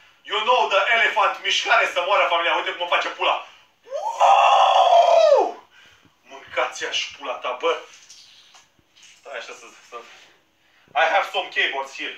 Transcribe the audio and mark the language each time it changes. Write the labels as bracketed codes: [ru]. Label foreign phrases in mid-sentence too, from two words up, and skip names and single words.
[en] You know the elephant, [ro] mișcare, să moară familia, uite cum îmi face pula. Mâncați-a și pula ta, bă. Stai așa să... [en] I have some keyboards here.